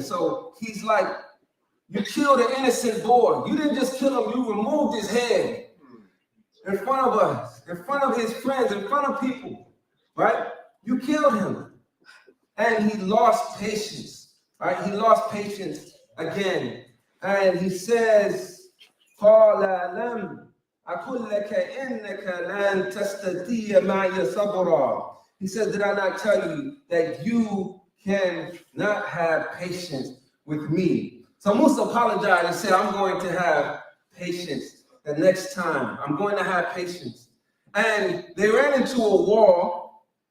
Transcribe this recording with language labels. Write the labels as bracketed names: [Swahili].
[English] So he's like, you killed an innocent boy. You didn't just kill him, you removed his head in front of us, in front of his friends, in front of people, right? You killed him. And he lost patience, right? He lost patience again. And he says, [Arabic] قال لم أقل لك إنك لن تستطيع معي صبرا. [English] He said, did I not tell you that you cannot have patience with me? So Musa apologized and said, I'm going to have patience the next time. I'm going to have patience. And they ran into a wall.